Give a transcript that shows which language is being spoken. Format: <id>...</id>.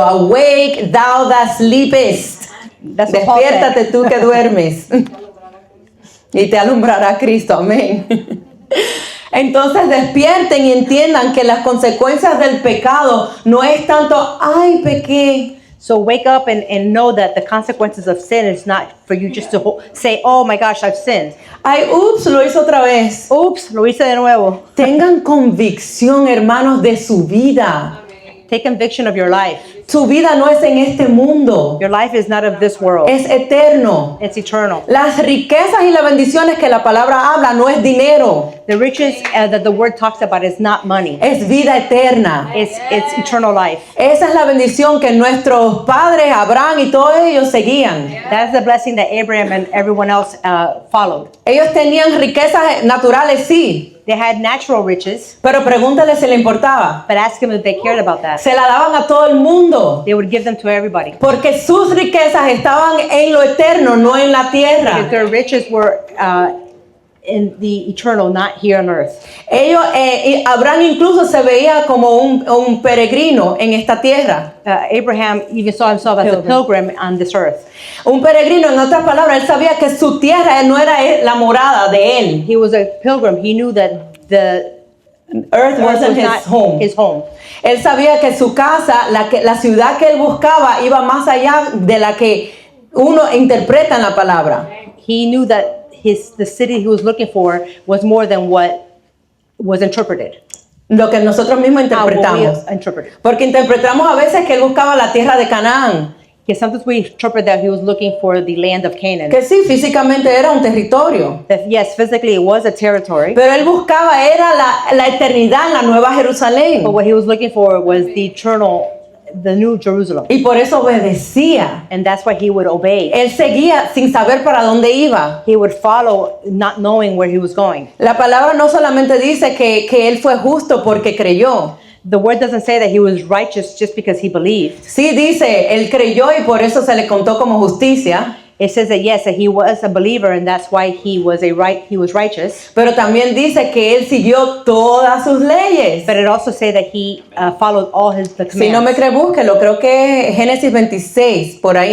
<en>Awake, thou that sleepest. That's what Paul said.</en> <es>Despiértate tú que duermes. Y te alumbrará Cristo. Amén. Entonces despierten y entiendan que las consecuencias del pecado no es tanto, ay, pequé.</es> <en>So wake up and know that the consequences of sin is not for you just to say, oh my gosh, I've sinned.</en> <es>Ay, ups, lo hizo otra vez. Oops, lo hice de nuevo. Tengan convicción, hermanos, de su vida.</es> <en>Take conviction of your life.</en> <es>Su vida no es en este mundo.</es> <en>Your life is not of this world.</en> <es>Es eterno.</es> <en>It's eternal.</en> <es>Las riquezas y las bendiciones que la palabra habla no es dinero.</es> <en>The riches that the word talks about is not money.</en> <es>Es vida eterna.</es> <en>It's eternal life.</en> <es>Esa es la bendición que nuestros padres, Abraham y todos ellos seguían.</es> <en>That's the blessing that Abraham and everyone else followed.</en> <es>Ellos tenían riquezas naturales, sí.</es> <en>They had natural riches,</en> <es>Pero pregúntale si le importaba.</es> <en>but ask them if they cared about that.</en> <es>Se la daban a todo el mundo.</es> <en>They would give them to everybody.</en> <es>Porque sus riquezas estaban en lo eterno, no en la</es> <en>Because</en> <es>tierra.</es> <en>their riches were in the eternal, not here on earth.</en> <es>Ellos, y Abraham incluso se veía como un peregrino en esta tierra.</es> <en>Abraham even saw himself as a pilgrim on this earth.</en> <es>Un peregrino, en otras palabras, él sabía que su tierra no era la morada de él.</es> <en>He was a pilgrim. He knew that the Earth earth wasn't was his not home. his home.</en> <es>Él sabía que su casa, la ciudad que él buscaba, iba más allá de la que uno interpreta en la palabra.</es> <en>He knew that the city he was looking for was more than what was interpreted.</en> <es>Lo que nosotros mismos</es> <en>How we</en> <es>interpretamos.</es> <en>interpreted.</en> <es>Porque interpretamos a veces que él buscaba la tierra de Canaán.</es> <en>Because sometimes we interpret that he was looking for the land of Canaan.</en> <es>Que sí, físicamente era un territorio.</es> <en>That yes, physically it was a territory,</en> <es>Pero él buscaba era la eternidad en la Nueva Jerusalén.</es> <en>but what he was looking for was the eternal, the new Jerusalem.</en> <es>Y por eso obedecía.</es> <en>And that's why he would obey.</en> <es>Él seguía sin saber para dónde iba.</es> <en>He would follow not knowing where he was going.</en> <es>La palabra no solamente dice que él fue justo porque creyó.</es> <en>The word doesn't say that he was righteous just because he believed.</en> <es>Sí dice, él creyó y por eso se le contó como justicia.</es> <en>It says that yes, that he was a believer and that's why he was righteous.</en> <es>Pero también dice que él siguió todas sus leyes.</es> <en>But it also says that he followed all the commands.</en> <es>Si no me cree, búsquelo. Creo que Génesis 26, por ahí</es>